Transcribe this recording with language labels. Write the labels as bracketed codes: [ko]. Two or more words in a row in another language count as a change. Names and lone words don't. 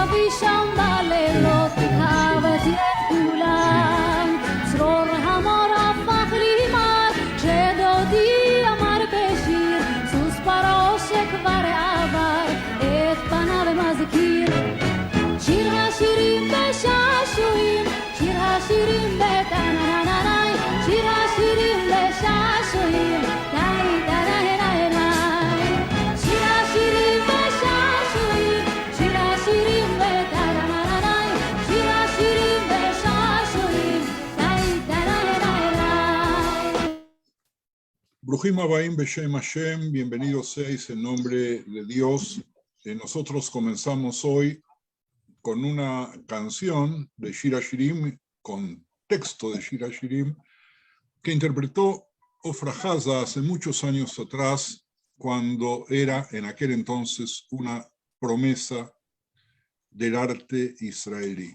[he] שם בלילות אהבתי את כולם צרור המור הפך לי מר כשדודי אמר בשיר סוס פרעה שכבר עבר את פניו מזכיר שיר השירים בשעשועים שיר השירים בטננננאי שיר השירים בשעשועים די די די די די שיר השירים בשעשועים שיר השירים בטננננאי שיר השירים בשעשועים די די די די די ברוכים הבאים בשם השם, [es] bienvenidos seáis en nombre de Dios. Nosotros comenzamos hoy con una canción de Shir HaShirim, con texto de Shir HaShirim, que interpretó Ofra Haza hace muchos años atrás, cuando era en aquel entonces una promesa del arte israelí.